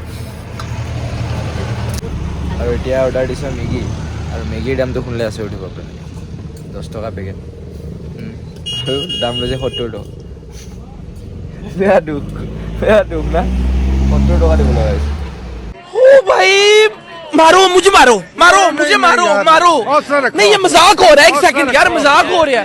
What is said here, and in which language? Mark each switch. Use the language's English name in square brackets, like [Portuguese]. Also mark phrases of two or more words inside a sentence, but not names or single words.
[Assamese] আৰু এতিয়া অৰ্ডাৰ দিছোঁ মেগী আৰু মেগীৰ দামটো শুনিলে আছে উঠিব আপুনি 10 টকা পেকেট আৰু দাম লৈছে 70 টকা বেয়া দুখ না 70 টকা দিব লগা হৈছে [Hindi] ओ भाई मारो मुझे मारो नहीं ये मजाक हो रहा है एक सेकंड यार मजाक हो रहा है